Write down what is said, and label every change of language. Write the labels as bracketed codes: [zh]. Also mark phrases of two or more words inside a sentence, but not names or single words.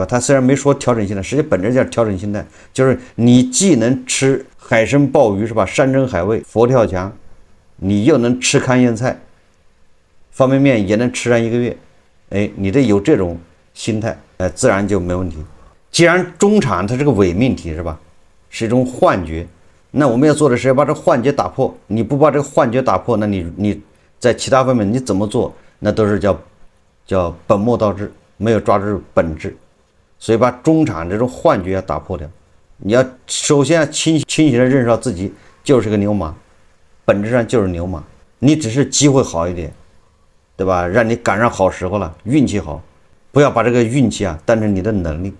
[zh] 他雖然沒說調整心態，實際本質叫調整心態，就是你既能吃海參鮑魚是吧，山珍海味佛跳牆，你又能吃糠咽菜，方便麵也能吃上1個月，哎，你得有這種心態，自然就沒問題。既然中產它是個偽命題是吧，是一種幻覺。那我們要做的是要把這幻覺打破，你不把這個幻覺打破，那你在其他方面你怎麼做，那都是叫本末倒置，沒有抓住本質。所以把中產這種幻覺要打破掉，你要首先要清醒地認識到自己就是個牛馬，本質上就是牛馬，你只是機會好一點，對吧？讓你趕上好時候了，運氣好，不要把這個運氣啊當成你的能力。